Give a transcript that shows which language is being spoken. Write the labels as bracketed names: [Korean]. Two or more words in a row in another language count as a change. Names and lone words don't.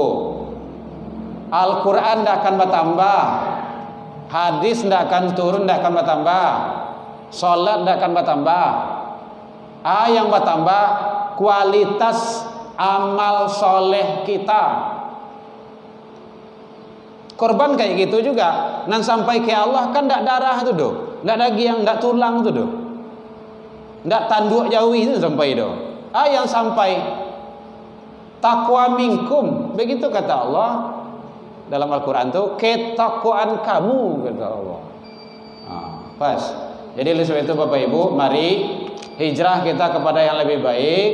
[Indonesian] Al-Quran tidak akan bertambah, hadis tidak akan turun, tidak akan bertambah, salat tidak akan bertambah. Yang bertambah kualitas amal soleh kita. Korban kayak gitu juga. [Minangkabau] Nan sampai ke Allah kan ndak darah tu doh, ndak daging, ndak tulang tu doh, ndak tanduk jauh itu sampai doh. [Indonesian] Yang sampai [Arabic] تقوى منكم, [Indonesian] begitu kata Allah dalam Al-Quran tu, ketakwaan kamu kata Allah. Pas. Jadi oleh sebab itu Bapak Ibu, mari hijrah kita kepada yang lebih baik.